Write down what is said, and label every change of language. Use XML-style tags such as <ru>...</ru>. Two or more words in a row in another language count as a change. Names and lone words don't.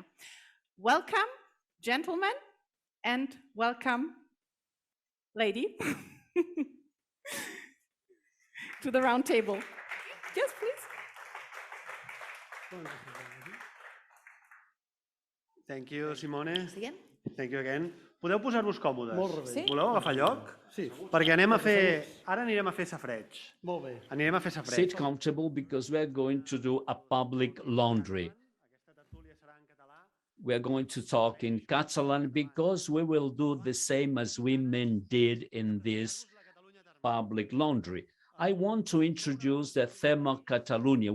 <en>Welcome, gentlemen, and welcome, lady, to the round table. Yes, please. Thank you, Simone. Thank you again.</en> <ca>Podeu posar-vos còmodes? Sí? Voleu agafar lloc? Sí. Perquè ara anirem a fer safreig. Molt bé. Anirem a fer safreig.</ca> <en>Sit comfortable because we're going to do a public laundry. We're going to talk in Catalan because we will do the same as women did in this public laundry. I want to introduce the theme of Catalonia.</en>